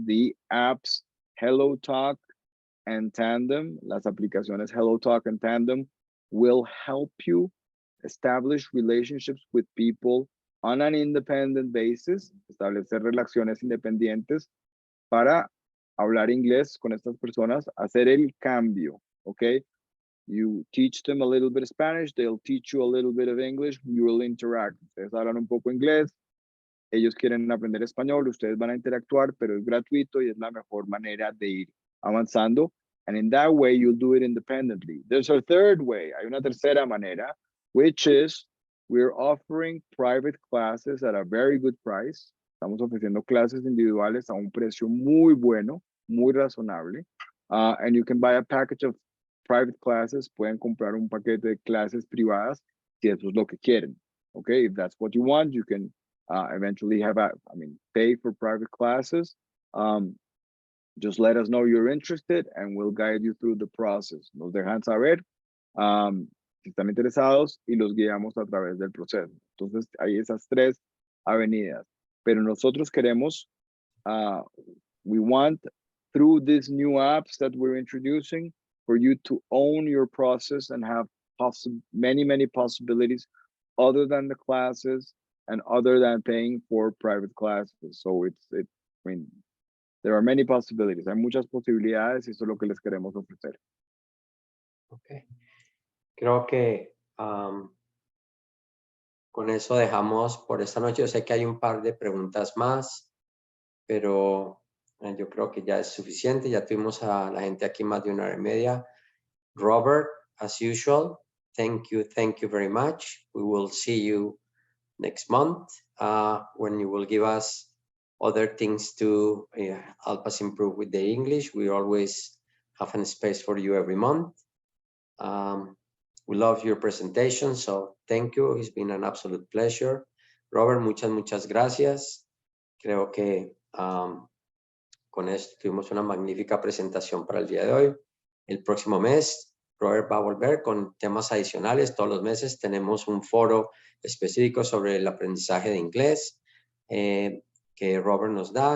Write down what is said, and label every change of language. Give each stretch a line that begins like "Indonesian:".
English: The apps Hello Talk and Tandem,
Spanish: las aplicaciones Hello Talk and Tandem
English: will help you establish relationships with people on an independent basis,
Spanish: establecer relaciones independientes para hablar inglés con estas personas, hacer el cambio, ¿ok?
English: You teach them a little bit of Spanish, they'll teach you a little bit of English, you will interact.
Spanish: Ustedes hablan un poco inglés, ellos quieren aprender español, ustedes van a interactuar, pero es gratuito y es la mejor manera de ir avanzando.
English: And in that way, you'll do it independently. There's a third way,
Spanish: hay una tercera manera,
English: which is we're offering private classes at a very good price.
Spanish: Estamos ofreciendo clases individuales a un precio muy bueno, muy razonable.
English: And you can buy a package of private classes.
Spanish: Pueden comprar un paquete de clases privadas si eso es lo que quieren.
English: Okay, if that's what you want, you can eventually pay for private classes. Just let us know you're interested and we'll guide you through the process.
Spanish: Nos dejan saber si están interesados y los guiamos a través del proceso. Entonces, hay esas 3 avenidas. Pero nosotros queremos,
English: we want, through these new apps that we're introducing, for you to own your process and have many possibilities other than the classes and other than paying for private classes. So there are many possibilities.
Spanish: Hay muchas posibilidades y eso es lo que les queremos ofrecer. Okay. Creo que con eso dejamos por esta noche. Yo sé que hay un par de preguntas más, pero yo creo que ya es suficiente. Ya tuvimos a la gente aquí más de 1 hora y media.
English: Robert, as usual, thank you very much. We will see you next month when you will give us other things to help us improve with the English. We always have a space for you every month. We love your presentation, so thank you. It's been an absolute pleasure.
Spanish: Robert, muchas gracias. Creo que con esto tuvimos una magnífica presentación para el día de hoy. El próximo mes, Robert va a volver con temas adicionales. Todos los meses tenemos un foro específico sobre el aprendizaje de inglés que Robert nos da.